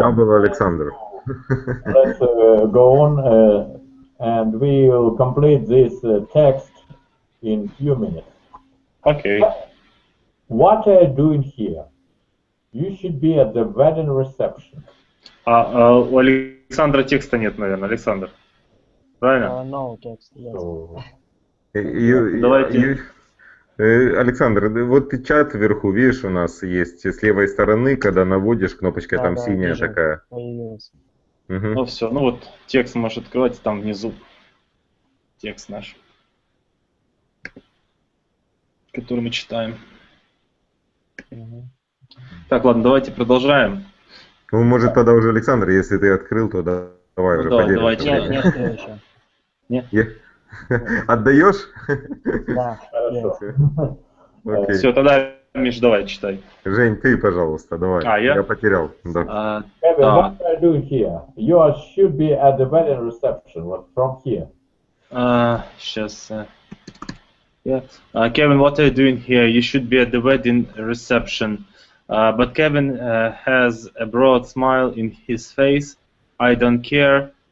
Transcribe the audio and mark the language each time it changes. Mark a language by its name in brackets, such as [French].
[English] Double Alexander. Let's go on, and we will complete this text in few minutes. Okay. What are you doing here? You should be at the wedding reception. [Russian] У Александра текста нет, наверное, Александр. Правильно? [English] No text, yes. So, [Russian] Давайте. Александр, вот чат вверху, видишь, у нас есть с левой стороны, когда наводишь, кнопочка там синяя вижу. такая. Появилось. Ну все, ну вот текст можешь открывать, там внизу текст наш, который мы читаем. Так, ладно, давайте продолжаем. Ну, может, тогда уже, Александр, если ты открыл, то давай уже поделимся. Давайте. Не открыл еще. Нет? Отдаешь? Да. Окей. Все, тогда, Миш, давай читай. Жень, ты, пожалуйста, давай. Я? потерял. Да. [English] Kevin, what are you doing here? You should be at the wedding reception. From here. [Russian] Сейчас. Yeah. [English] Kevin, what are you doing here? You should be at the wedding reception. But Kevin has a broad smile in his face. I don't care.